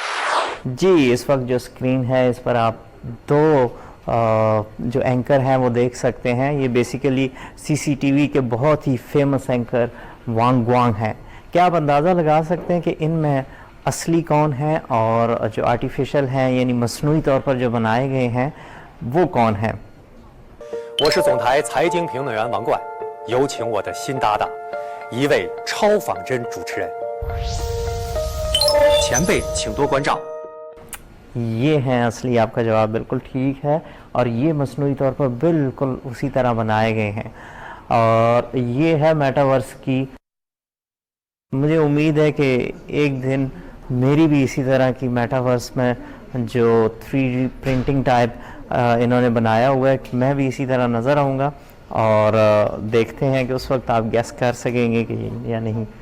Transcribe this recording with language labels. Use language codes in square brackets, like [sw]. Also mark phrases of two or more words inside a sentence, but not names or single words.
[ur] جی، اس وقت جو اسکرین ہے اس پر آپ دو جو اینکر ہیں وہ دیکھ سکتے ہیں. یہ بیسیکلی CCTV کے بہت ہی [en] famous anchor [ur] وانگ گوانگ ہیں. کیا آپ اندازہ لگا سکتے ہیں کہ ان میں اصلی کون ہیں اور جو آرٹیفیشل ہیں یعنی مصنوعی طور پر جو بنائے گئے ہیں وہ کون ہیں؟ [zh] 我是总台财经评论员王冠，有请我的新搭档，一位超仿真主持人。前辈请多关照。 [ur] یہ ہیں اصلی، آپ کا جواب بالکل ٹھیک ہے، اور یہ مصنوعی طور پر بالکل اسی طرح بنائے گئے ہیں. اور یہ ہے میٹاورس کی. مجھے امید ہے کہ ایک دن میری بھی اسی طرح کی میٹاورس میں جو [en] 3D printing type [ur] انہوں نے بنایا ہوا ہے کہ میں بھی اسی طرح نظر آؤں گا، اور دیکھتے ہیں کہ اس وقت آپ گیس کر سکیں گے کہ یا نہیں.